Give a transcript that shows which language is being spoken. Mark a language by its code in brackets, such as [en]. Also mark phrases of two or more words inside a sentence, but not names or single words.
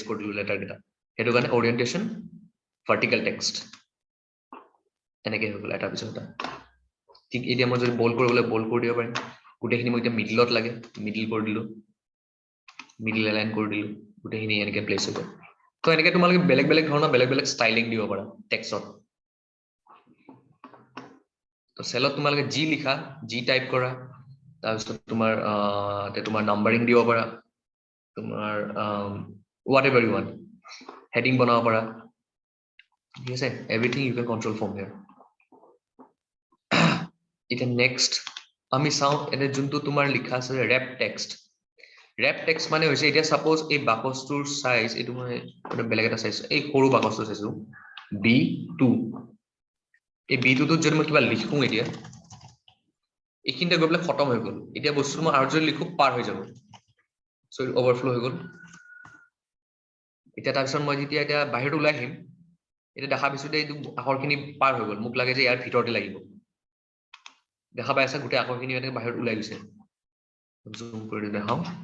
[as] কৰি দিলো লেটাৰ কেইটা হেতু কাৰণে [en] orientation vertical text [as] এনেকে হৈ গ'ল এটাৰ পিছত এটা ঠিক এতিয়া মই যদি বোল্ড কৰিবলৈ বোল্ড কৰি দিব পাৰিম গোটেইখিনি মই এতিয়া মিডলত লাগে মিডল কৰি দিলো [en] middle align [as] কৰি দিলো গোটেইখিনি এনেকে প্লেস হৈ গ'ল তো এনেকে তোমালোকে বেলেগ বেলেগ ধৰণৰ বেলেগ বেলেগ ষ্টাইলিং দিব পাৰা টেক্সটত তো সেলত তোমালোকে জি লিখা জি টাইপ কৰা তাৰপিছত তোমাৰ নাম্বাৰিং দিব পাৰা তোমাৰ [en] whatever you want [as] হেডিং বনাব পাৰা ঠিক আছে [en] everything you can control from here [as] এটা নেক্সট আমি চাও এনে যোনটো তোমাৰ লিখা আছে [en] wrap text [as] মানে হৈছে এতিয়া সাপোজ এই বাকসটোৰ সাইজ এটো মই বেলেগ এটা সাইজ এই সৰু বাকসটো চাইছো B2 এই B2 টোত যদি মই কিবা লিখো এতিয়া এইখিনতে গৈ পেলাই খতম হৈ গ'ল এতিয়া বস্তুটো মই আৰু যদি লিখো পাৰ হৈ যাব [en] so overflow [as] হৈ গ'ল এতিয়া তাৰপিছত মই যেতিয়া এটা বাহিৰত ওলাই আহিম এটা দেখা পাইছো যে এইটো আখৰখিনি পাৰ হৈ গ'ল মোক লাগে যে ইয়াৰ ভিতৰতে লাগিব দেখা পাই আছে গোটেই আখৰখিনি এনেকৈ বাহিৰত ওলাই গৈছে জুম কৰি দেখাও